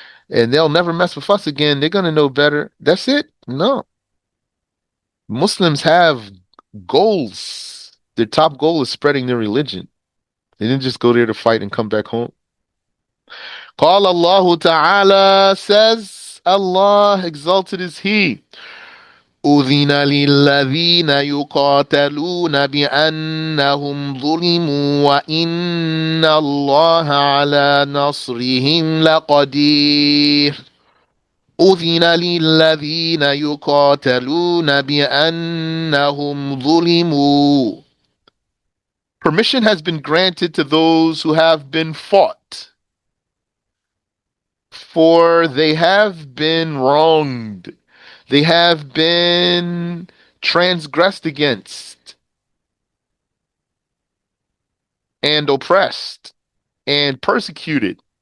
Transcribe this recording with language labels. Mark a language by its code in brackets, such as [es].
[en] And they'll never mess with us again. They're going to know better. That's it. No. Muslims have goals. Their top goal is spreading their religion. They didn't just go there to fight and come back home. قال Allah Ta'ala, says Allah, exalted is He. [ar] أذن للذين يقاتلون بأنهم ظلموا وإن الله على نصرهم لقدير. أذن للذين يقاتلون بأنهم ظلموا. [en] Permission has been granted to those who have been fought, for they have been wronged. They have been transgressed against and oppressed and persecuted.